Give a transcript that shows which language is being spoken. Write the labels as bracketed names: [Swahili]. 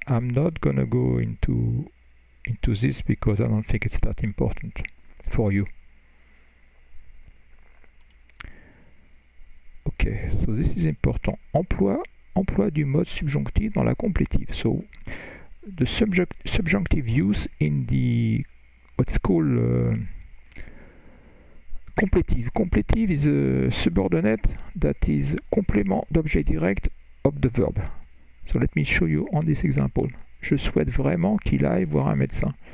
[English] I'm not gonna go into this because I don't think it's that important for you. Okay, so this is important. [French] Emploi du mode subjonctif dans la completive. [English] So the subjunctive use in the what's called completive. Completive is a subordinate that is [French] complément d'objet direct [English] of the verb. So let me show you on this example. [French] Je souhaite vraiment qu'il aille voir un médecin.